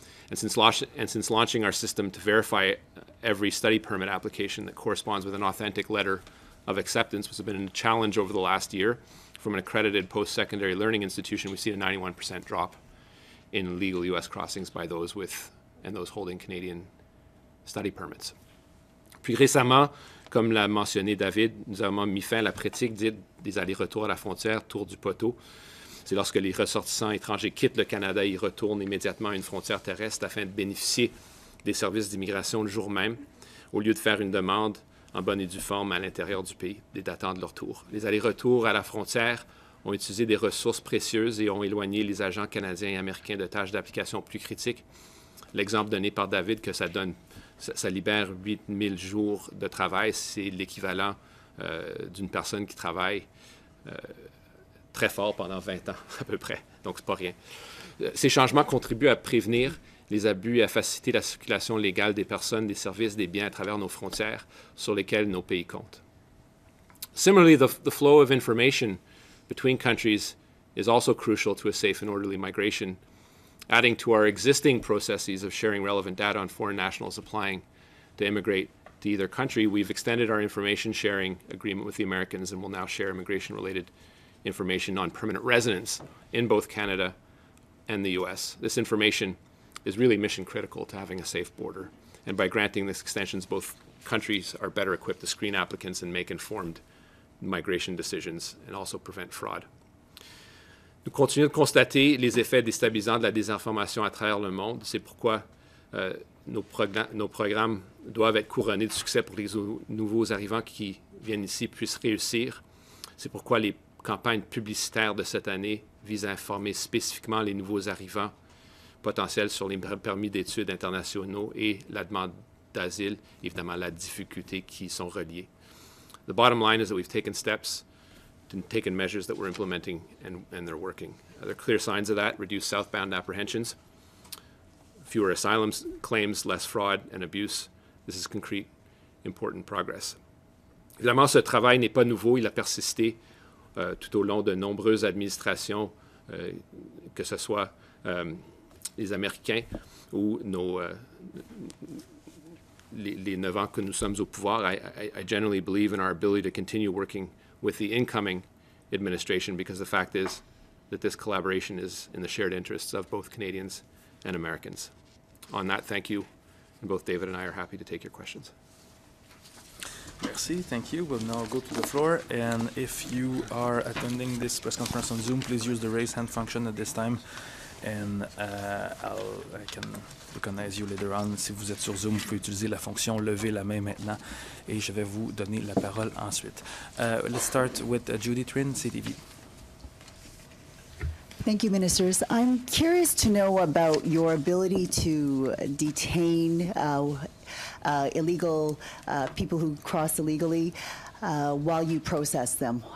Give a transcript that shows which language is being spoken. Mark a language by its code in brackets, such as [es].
[en] And since launching our system to verify every study permit application that corresponds with an authentic letter of acceptance, which has been a challenge over the last year, from an accredited post-secondary learning institution, we've seen a 91% drop in illegal U.S. crossings by those with and those holding Canadian study permits. [fr] Puis récemment, comme l'a mentionné David, nous avons mis fin à la pratique dite des allers-retours à la frontière tour du poteau. C'est lorsque les ressortissants étrangers quittent le Canada et y retournent immédiatement à une frontière terrestre afin de bénéficier des services d'immigration le jour même, au lieu de faire une demande en bonne et due forme à l'intérieur du pays, des datant de leur retour. Les allers-retours à la frontière ont utilisé des ressources précieuses et ont éloigné les agents canadiens et américains de tâches d'application plus critiques. L'exemple donné par David que ça libère 8000 jours de travail, c'est l'équivalent d'une personne qui travaille très fort pendant 20 ans à peu près, donc c'est pas rien. Ces changements contribuent à prévenir les abus et à faciliter la circulation légale des personnes, des services, des biens à travers nos frontières sur lesquelles nos pays comptent. [en] Similarly, the flow of information between countries is also crucial to a safe and orderly migration, adding to our existing processes of sharing relevant data on foreign nationals applying to immigrate to either country. We've extended our information sharing agreement with the Americans and will now share immigration-related information on permanent residents in both Canada and the U.S. This information is really mission critical to having a safe border. And by granting these extensions, both countries are better equipped to screen applicants and make informed migration decisions and also prevent fraud. [fr] Nous continuons de constater les effets déstabilisants de la désinformation à travers le monde. C'est pourquoi nos programmes doivent être couronnés de succès pour que les nouveaux arrivants qui viennent ici puissent réussir. C'est pourquoi les campagnes publicitaires de cette année visent à informer spécifiquement les nouveaux arrivants potentiels sur les permis d'études internationaux et la demande d'asile, évidemment la difficulté qui y sont reliées. [en] The bottom line is that we've taken steps and taken measures that we're implementing and they're working. There are clear signs of that: reduced southbound apprehensions, fewer asylum claims, less fraud and abuse. This is concrete, important progress. [fr] Évidemment, ce travail n'est pas nouveau, il a persisté tout au long de nombreuses administrations, que ce soit les Américains ou les 9 ans que nous sommes au pouvoir. [en] I generally believe in our ability to continue working with the incoming administration because the fact is that this collaboration is in the shared interests of both Canadians and Americans. On that, thank you, and both David and I are happy to take your questions. [fr] Merci, [en] thank you. We'll now go to the floor, and if you are attending this press conference on Zoom, please use the raise hand function at this time, and I can recognize you later on. [fr] Si vous êtes sur Zoom, vous pouvez utiliser la fonction lever la main maintenant, et je vais vous donner la parole ensuite. [en] Let's start with Judy Trin, CTV. Thank you, Ministers. I'm curious to know about your ability to detain illegal people who cross illegally while you process them.